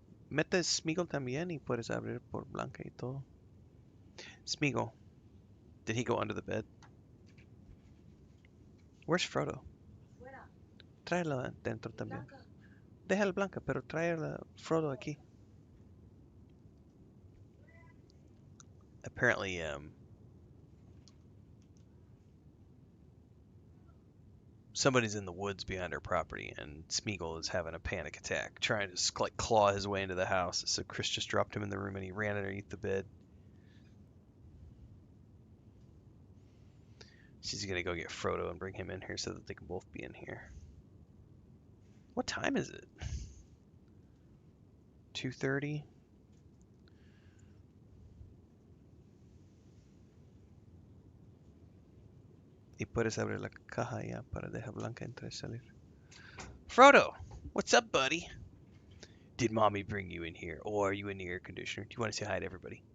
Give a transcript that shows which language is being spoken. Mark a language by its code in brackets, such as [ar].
[es] Mete Smeagol también y puedes abrir por Blanca y todo. [en] Smeagol. Did he go under the bed? Where's Frodo? [es] Tráela dentro también. Déjala Blanca, pero tráela Frodo aquí. [en] Apparently, somebody's in the woods behind our property, and Smeagol is having a panic attack, trying to like claw his way into the house. So Chris just dropped him in the room, and he ran underneath the bed. She's gonna go get Frodo and bring him in here so that they can both be in here. What time is it? 2:30. [es] Y puedes abrir la caja ya para dejar Blanca entrar y salir. [en] Frodo, what's up, buddy? Did mommy bring you in here, or are you in the air conditioner? Do you want to say hi to everybody?